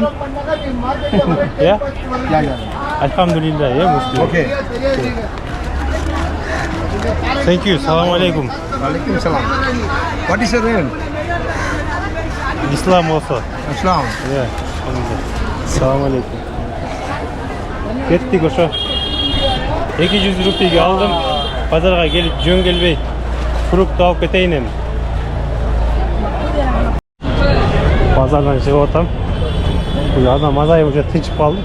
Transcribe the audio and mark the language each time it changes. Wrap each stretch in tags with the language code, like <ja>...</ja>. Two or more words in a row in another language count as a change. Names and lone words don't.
<en>Yeah? Yeah. Alhamdulillah, yeah, Muslim. Okay. Thank you.</en> <ar>سلام عليكم. وعليكم السلام.</ar> <en>What is your name? Islam also. Islam.</en> <ky>Yeah.</ky> <ar>سلام عليكم.</ar> <ky>Kettik ошо. 200 рупийге алдым. Базарга келип жөн келбей. Фрукт алып кетейин эми. Базардан чыгып атам. Бул адам азайып уже тынчып калды.</ky>